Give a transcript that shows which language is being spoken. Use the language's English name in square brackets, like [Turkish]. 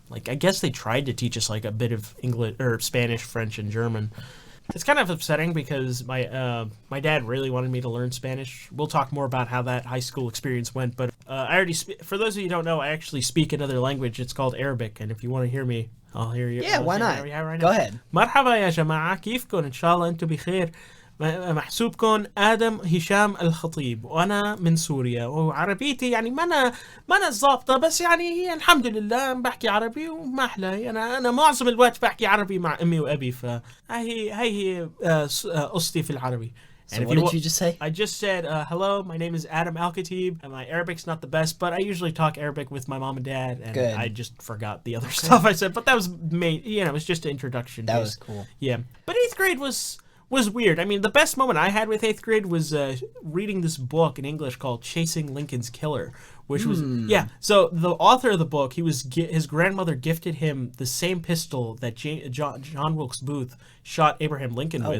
[English] Like, I guess they tried to teach us, like, a bit of English, or Spanish, French, and German. It's kind of upsetting because my dad really wanted me to learn Spanish. We'll talk more about how that high school experience went, but I already for those of you who don't know, I actually speak another language. It's called Arabic, and if you want to hear me, I'll hear you. Yeah, why not? Go ahead. [Arabic] مرحبا يا جماعة كيفكم إن شاء الله أنتم بخير. محسوبكم آدم هشام الخطيب وأنا من سوريا وعربيتي يعني ما أنا ظابطة بس يعني هي الحمد لله بحكي عربي وما أحلى أنا معظم الوقت بحكي عربي مع أمي وأبي هي قصتي في العربي. [English] So what did you just say? I just said, hello, my name is Adam Al-Khatib, and my Arabic's not the best, but I usually talk Arabic with my mom and dad, and I just forgot the other stuff I said, but that was it was just an introduction. That was cool. Yeah. But 8th grade was was weird. I mean, the best moment I had with 8th grade was reading this book in English called Chasing Lincoln's Killer, which was, so the author of the book, his grandmother gifted him the same pistol that John Wilkes Booth shot Abraham Lincoln with.